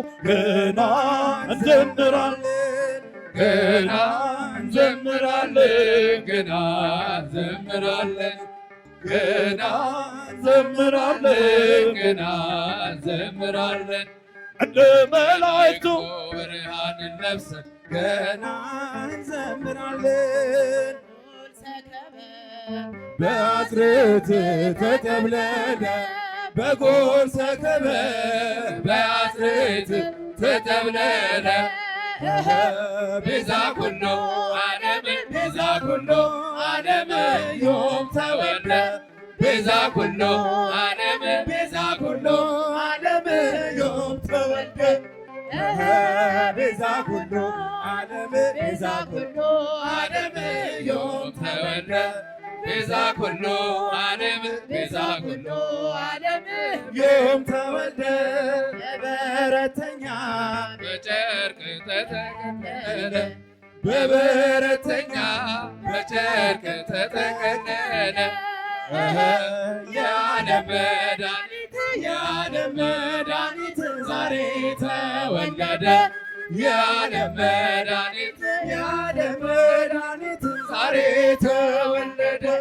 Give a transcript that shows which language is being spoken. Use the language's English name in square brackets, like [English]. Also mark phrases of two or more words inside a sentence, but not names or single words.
[Amharic] ገና እንዘምራለን ገና እንዘምራለን ገና እንዘምራለን ገና እንዘምራለን ገና እንዘምራለን እንደ መላእክቱ ብርሃንን ለብሰን ገና [Geez] እንዘምራለን። በአስርት ተጠብለለ በጎል ሰከበ በአስርት ተጠብለለ ቤዛ ኩሉ ዓለም ቤዛ ኩሉ ዓለም ዮም ተወልደ ቤዛ ኩሉ ዓለም ቤዛ ኩሉ ዓለም ዮም ተወልደ ቤዛ ኩሉ ዓለም ቤዛ ኩሉ ዓለም ዮም ተወልደ ቤዛ ኩሉ ዓለም ቤዛ ኩሉ ዓለም ዮም ተወልደ [Amharic] በበረተኛ በጨርቅ ተጠቀለለ በበረተኛ በጨርቅ ተጠቀለለ የዓለም መድኃኒት የዓለም መድኃኒት ዛሬ ተወለደ የዓለም መድኃኒት የዓለም መድኃኒት ዛሬ ተወለደ